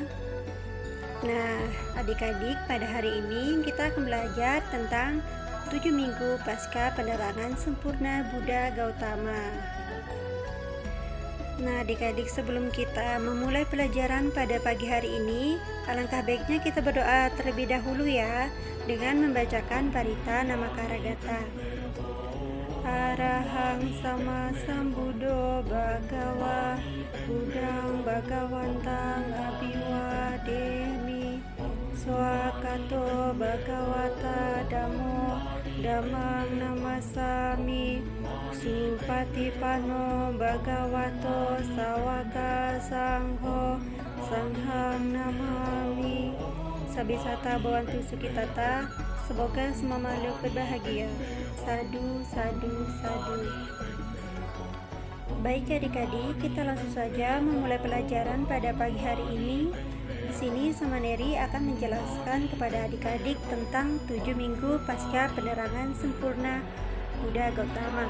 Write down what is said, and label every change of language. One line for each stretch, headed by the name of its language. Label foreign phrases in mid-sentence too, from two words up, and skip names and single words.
Indonesian: Nah, adik-adik, pada hari ini kita akan belajar tentang 7 minggu pasca penerangan sempurna Buddha Gautama. Nah, adik-adik, sebelum kita memulai pelajaran pada pagi hari ini, alangkah baiknya kita berdoa terlebih dahulu ya, dengan membacakan parita Namakaragata.
Pali: Arahang sama sambuddho bhagawa Buddhang bhagawantang abhiwademi swakato bhagawata dhammo dhammang namasami supatipanno bhagavato sawaka sangho sanghang namami. Sabisata bawantu sukitata,
Indonesian: semoga semua makhluk berbahagia.
Pali: Sadu, sadu, sadu.
Indonesian: Baik adik-adik, kita langsung saja memulai pelajaran pada pagi hari ini. Di sini Samaneri akan menjelaskan kepada adik-adik tentang 7 minggu pasca penerangan sempurna Buddha Gautama.